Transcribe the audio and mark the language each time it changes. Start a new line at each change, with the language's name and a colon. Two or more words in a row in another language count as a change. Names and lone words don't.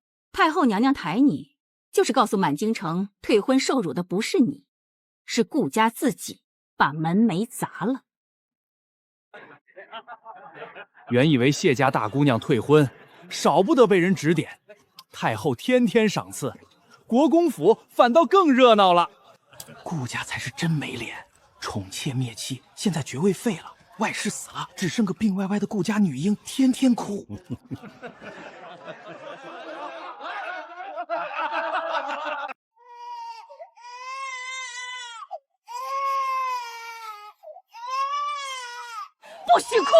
Chinese: 太后娘娘抬你，就是告訴滿京城退婚受辱的不是你，是顧家自己把門楣砸了。原以為謝家大姑娘退婚，少不得被人指點，太后天天賞賜，國公府反倒更熱鬧了。顧家才是真沒臉，寵妾滅妻，現在爵位廢了，外室死了，只剩個病歪歪的顧家女嬰，天天哭。不許哭！